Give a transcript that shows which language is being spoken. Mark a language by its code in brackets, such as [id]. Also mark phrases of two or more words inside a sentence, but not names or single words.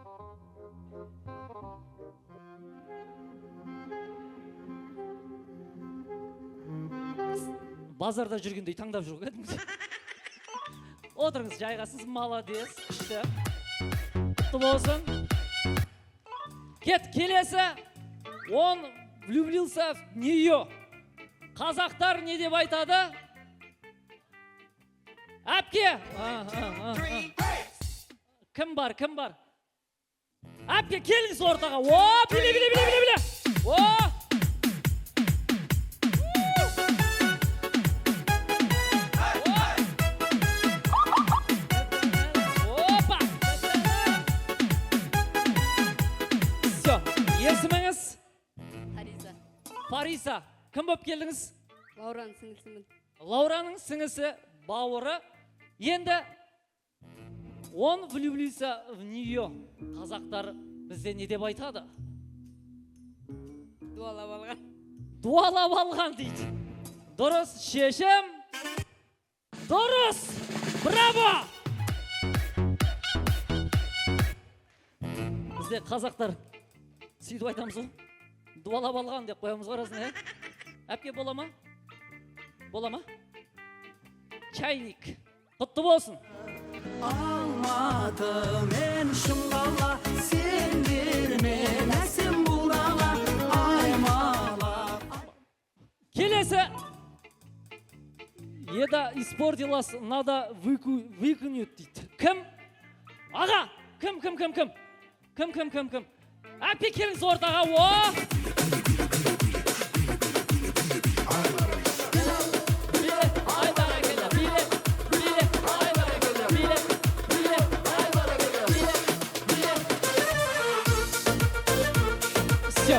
[kk] Базарда жүргендей таңдап жүр кәдімгі. Отырыңыз, жайғасыз, молодец, күшті. Құтты болсын. Келесі, [ru] он влюбился в нее. [kk] Қазақтар не деп айтады? Әпке! Кім бар? Әпке, келіңіз ортаға. О, біле. О! Есіміңіз? Фариса. Кім болып келдіңіз? Лаураның сіңілісімін. Лаураның сіңісі, бауыры. [ru] Енді он влюбился в нее. [kk] Қазақтар бізде не деп айтады? Дуалап алған дейді. Дұрыс шешім. Дұрыс. Браво! Бізде қазақтар сөйтіп айтамыз ғой. Дуалап алған деп қоямыз ғой арасына, Әпке, бола ма? Чайник. Құтты болсын. Алматы мен шыңғала сен бермен әсем бұлдала аймала. Келесі. [ru] Еда испортилась, надо выкинуть дейді. [kk] Кім? Аға, кім? Әпке келіңіз ортаға, о! Все.